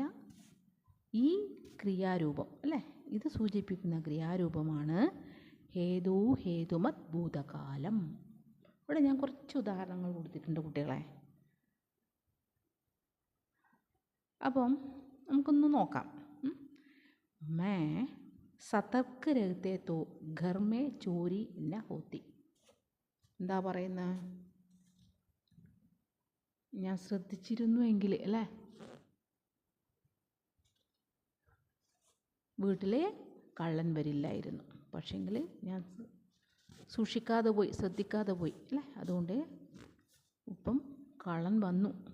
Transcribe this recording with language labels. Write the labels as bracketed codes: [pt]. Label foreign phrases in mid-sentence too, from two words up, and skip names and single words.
[ml] ഈ ക്രിയാരൂപം അല്ലേ, ഇത് സൂചിപ്പിക്കുന്ന ക്രിയാരൂപമാണ് ഹേതുമത് ഭൂതകാലം. ഇവിടെ ഞാൻ കുറച്ച് ഉദാഹരണങ്ങൾ കൊടുത്തിട്ടുണ്ട് കുട്ടികളെ. അപ്പം നമുക്കൊന്ന് നോക്കാം. [hi] मैं सतर्क रहते तो घर में चोरी न होती. [ml] എന്താ പറയുന്നത്? ഞാൻ ശ്രദ്ധിച്ചിരുന്നു എങ്കിൽ അല്ലേ, വീട്ടിൽ കള്ളൻ വരില്ലായിരുന്നു. പക്ഷേങ്കിൽ ഞാൻ സൂക്ഷിക്കാതെ പോയി, ശ്രദ്ധിക്കാതെ പോയി അല്ലേ, അതുകൊണ്ട് ഇപ്പം കള്ളൻ വന്നു.